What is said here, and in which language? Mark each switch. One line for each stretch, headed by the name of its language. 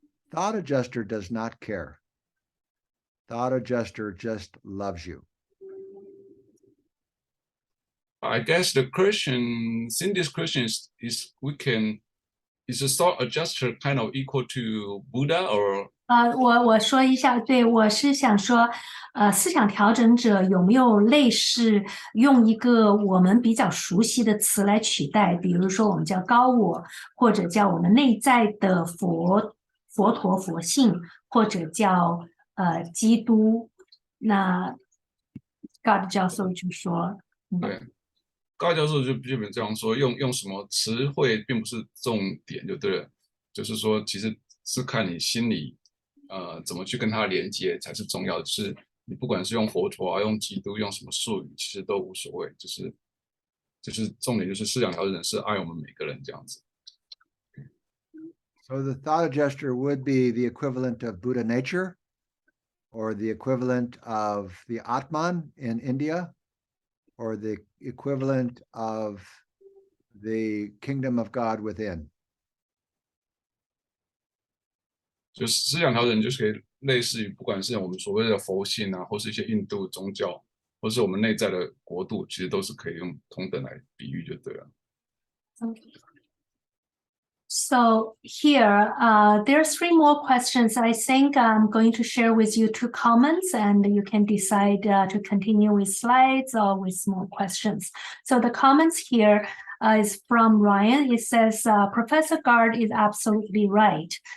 English: Thought adjuster does not care. Thought adjuster just loves you. I guess the Christian, in this Christian is a thought adjuster kind of equal to Buddha or
Chinese: 我说一下，对，我是想说，思想调整者有没有类似用一个我们比较熟悉的词来取代，比如说我们叫高我，或者叫我们内在的佛陀佛性，或者叫基督。那 God 教授就说，对，高教授就基本这样说，用什么词汇并不是重点，就对了，就是说其实是看你心里怎么去跟他连接才是重要的，就是你不管是用佛陀啊，用基督，用什么术语，其实都无所谓，就是重点就是思想调整是爱我们每个人这样子。
English: So the thought adjuster would be the equivalent of Buddha nature or the equivalent of the Atman in India or the equivalent of the kingdom of God within.
Chinese: 就思想调整就是可以类似于不管是我们所谓的佛性啊，或是一些印度宗教，或是我们内在的国度，其实都是可以用同等来比喻就对了。
English: So here, there are 3 more questions. I think I'm going to share with you 2 comments, and you can decide to continue with slides or with more questions. So the comments here is from Ryan. It says, Professor Gard is absolutely right.